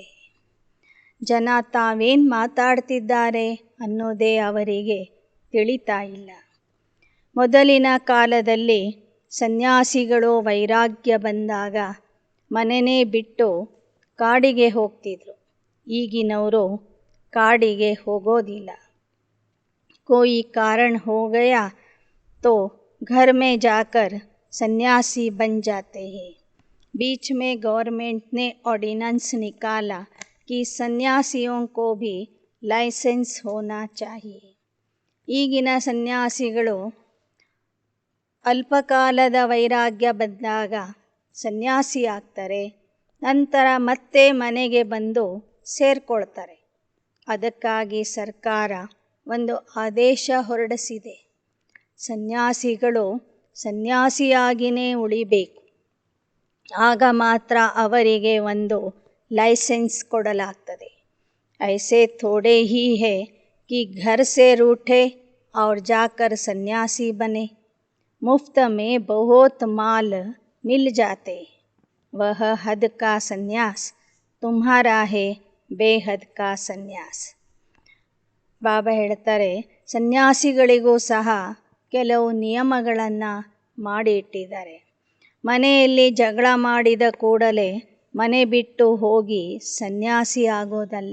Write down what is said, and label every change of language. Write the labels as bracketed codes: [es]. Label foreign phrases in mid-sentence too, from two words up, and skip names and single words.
[kn] ಜನ ತಾವೇನು ಮಾತಾಡ್ತಿದ್ದಾರೆ ಅನ್ನೋದೇ ಅವರಿಗೆ ತಿಳಿತಾ ಇಲ್ಲ. ಮೊದಲಿನ ಕಾಲದಲ್ಲಿ ಸನ್ಯಾಸಿಗಳು ವೈರಾಗ್ಯ ಬಂದಾಗ ಮನೆಯೇ ಬಿಟ್ಟು ಕಾಡಿಗೆ ಹೋಗ್ತಿದ್ರು. ಈಗಿನವರು ಕಾಡಿಗೆ ಹೋಗೋದಿಲ್ಲ. [hi] कोई कारण हो गया तो घर में जाकर सन्यासी बन जाते हैं. बीच में गवर्नमेंट ने ऑर्डिनेंस निकाला कि सन्यासियों को भी लाइसेंस होना चाहिए. [kn] ಈಗಿನ ಸನ್ಯಾಸಿಗಳು ಅಲ್ಪಕಾಲದ ವೈರಾಗ್ಯ ಬಂದಾಗ ಸನ್ಯಾಸಿ ಆಗ್ತಾರೆ. ನಂತರ ಮತ್ತೆ ಮನೆಗೆ ಬಂದು ಸೇರಿಕೊಳ್ತಾರೆ. ಅದಕ್ಕಾಗಿ ಸರ್ಕಾರ ಒಂದು ಆದೇಶ ಹೊರಡಿಸಿದೆ. ಸನ್ಯಾಸಿಗಳು ಸನ್ಯಾಸಿಯಾಗಿಯೇ ಉಳಿಬೇಕು. ಆಗ ಮಾತ್ರ ಅವರಿಗೆ ಒಂದು ಲೈಸೆನ್ಸ್ ಕೊಡಲಾಗ್ತದೆ. [hi] ऐसे थोड़े ही है कि घर से रूठे और जाकर सन्यासी बने, मुफ्त में बहुत माल मिल जाते, वह हद का सन्यास तुम्हारा है बेहद का सन्यास. [kn] ಬಾಬಾ ಹೇಳ್ತಾರೆ, ಸನ್ಯಾಸಿಗಳಿಗೂ ಸಹ ಕೆಲವು ನಿಯಮಗಳನ್ನು ಮಾಡಿ ಇಟ್ಟಿದ್ದಾರೆ. ಮನೆಯಲ್ಲಿ ಜಗಳ ಮಾಡಿದ ಕೂಡಲೇ ಮನೆ ಬಿಟ್ಟು ಹೋಗಿ ಸನ್ಯಾಸಿ ಆಗೋದಲ್ಲ.